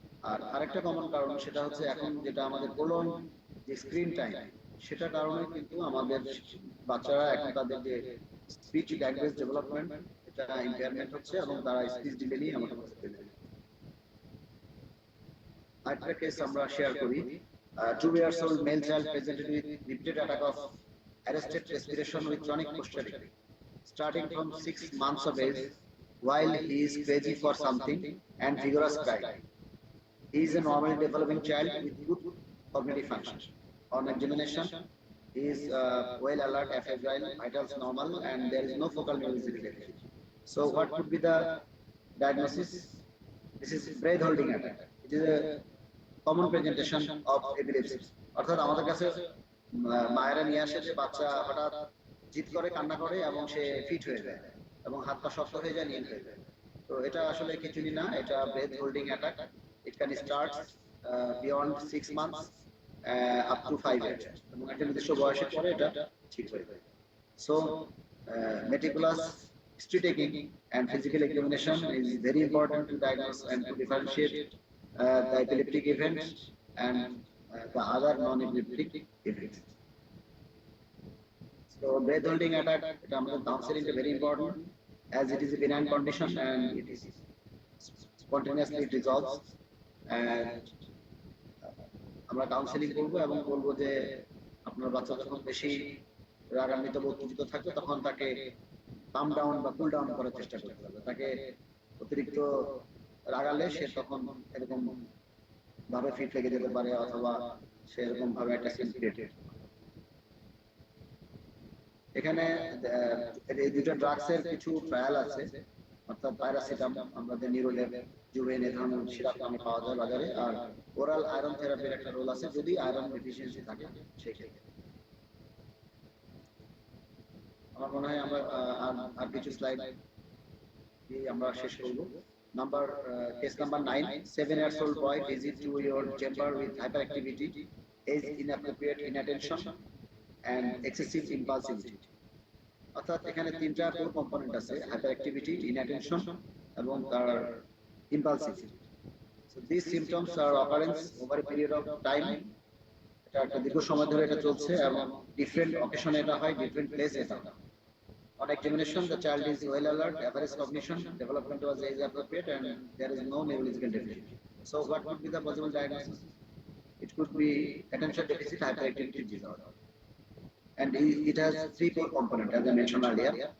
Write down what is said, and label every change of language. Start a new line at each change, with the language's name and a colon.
Bangla: আর আরেকটা কমন কারণ সেটা হচ্ছে এখন যেটা আমাদের প্রলং যে স্ক্রিন টাইম, সেটার কারণে কিন্তু আমাদের বাচ্চারা এখন তাদের যে স্পিচ ল্যাঙ্গুয়েজ ডেভেলপমেন্ট, এটা ইম্পেয়ারমেন্ট হচ্ছে এবং তারা স্পিচ ডিলে নিয়ে আমাদের কাছে পেয়ে যায়। আরেকটা কেস আমরা শেয়ার করি।
English: 2 years old male child presented with repeated attack of arrested respiration with chronic posturing starting from 6 months of age, while he is crazy for something and vigorous cry. He is a normally developing child with good cognitive function. On examination, he is well alert, affable, vitals normal, and there is no focal neurological deficit. So what could be the diagnosis? This is breath holding attack. It is a common presentation of epilepsy.
Bangla: অর্থাৎ আমাদের কাছে মায়েরা নিয়ে আসে যে বাচ্চা হঠাৎ জিদ করে, কান্না করে এবং সে ফিট হয়ে যায় এবং হাত পা শক্ত হয়ে যায়, নীল হয়ে যায়। তো এটা আসলে কিছুই না, এটা breadth holding attack.
English: it can start beyond 6 months up to 5 years,
Bangla: এবং একটা নির্দিষ্ট বয়সের পরে এটা ঠিক হয়ে যায়।
English: So meticulous history taking and physical examination is very important to diagnose and to differentiate the epileptic events and the other non-epileptic events. So breath holding attack, counseling is very important as it is a benign condition and it is spontaneously resolves.
Bangla: And আমরা counselling করব এবং বলবো যে আপনার বাচ্চা যখন বেশি রাগান্বিত বা উত্তেজিত থাকবে তখন তাকে কাম ডাউন বা কুল ডাউন করার চেষ্টা করতে হবে। তাকে অতিরিক্ত রাগালে সে তখন এরকম ভাবে ফিট লেগে যেতে পারে, অথবা সে এরকম ভাবে একটা সিন ক্রিয়েট। এখানে এই দুটো ড্রাগসের কিছু ট্রায়াল আছে, অর্থাৎ প্যারাসিটামল, আমাদের নিউরোলেপ, জুভেন, এই ধরনের সিরাপ পানি পাওয়া যায় বাজারে। আর ওরাল আয়রন থেরাপির একটা রোল আছে যদি আয়রন ডেফিসিয়েন্সি থাকে সেক্ষেত্রে। আমার মনে হয় আমরা আর কিছু স্লাইড দিয়ে আমরা শেষ করব।
English: Number case number 9, 7 years old boy visit to your chamber with hyperactivity, age inappropriate inattention and excessive impulsivity.
Bangla: অর্থাৎ এখানে তিনটা কোর কম্পোনেন্ট আছে, হাইপার অ্যাক্টিভিটি, ইনঅ্যাটেনশন এবং তার ইম্পালসিভিটি।
English: So this symptoms are occurrence over a period of time.
Bangla: এটা একটা দীর্ঘ সময় ধরে এটা চলছে এবং ডিফারেন্ট অকেশনে এটা হয়, ডিফারেন্ট প্লেস এটা হয়।
English: On examination, the child is well alert, average cognition, development was age appropriate, and there is no neurological deficiency. So, what could be the possible diagnosis? It could be attention deficit hyperactivity disorder, and it has three core components, as I mentioned earlier.